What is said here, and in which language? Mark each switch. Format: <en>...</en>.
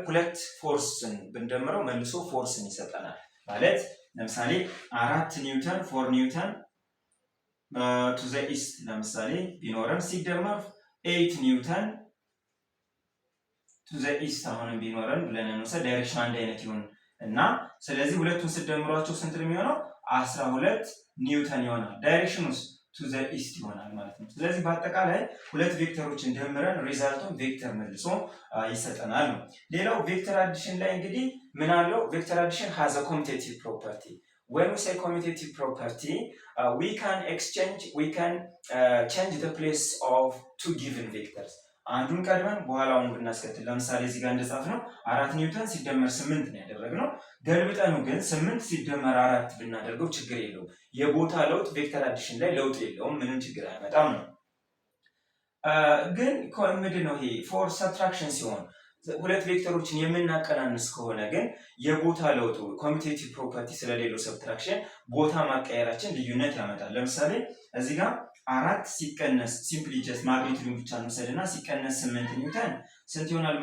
<am>ሁለት ፎርስን ብንደምረው መልሶ ፎርስን ይሰጠናል ማለት ለምሳሌ 4 ኒውተን 4 ኒውተን</am> <en>to the east</en> <am>ለምሳሌ ቢኖረን ሲደመር 8 ኒውተን to the east አሁንም ቢኖረን ብለን እንወስድ። ዳይሬክሽን አንድ አይነት ይሁን እና ስለዚህ ሁለቱን ስደምሯቸው ስንት ነው የሚሆነው? 12 ኒውተን ይሆናል። ዳይሬክሽኑስ ቱ ዘ ኢስት ይሆናል ማለት ነው። ስለዚህ በአጠቃላይ ሁለት ቬክተሮችን ደምረን ሪዛልቱን ቬክተር መልሶ ይሰጠናል ነው። ሌላው ቬክተር አዲሽን ላይ እንግዲህ ምን አለው?</am> <en>ቬክተር አዲሽን has a commutative property. When we say commutative property, we can change the place of two given vectors.</en> <am>አንዱን ቀድመን በኋላውን ብናስከትል ለምሳሌ እዚህ ጋር እንደጻፍነው 4 ኒውተን ሲደመር 8 ነው ያደረግነው። ገልብጠኑ ግን 8 ሲደመር 4 ብናደርገው ችግር የለውም። የቦታ ለውጥ ቬክተር አዲሽን ላይ ለውጥ የለውም፣ ምንም ችግር አይመጣም ነው። ግን ምንድን ነው ይሄ ፎር ሰብትራክሽን ሲሆን ሁለት ቬክተሮችን የምናቀናንስ ከሆነ ግን የቦታ ለውጡ ኮሚቴቲቭ ፕሮፐርቲ ስለሌለው ሰብትራክሽን ቦታ ማቀየራችን ልዩነት ያመጣል። ለምሳሌ እዚህ ጋር 4 ሲቀነስ ሲምፕሊ ጀስት ማግኒቲዩዱን ብቻ እንውሰድና ሲቀነስ 8 ኒውተን ስንት ይሆናል?</am>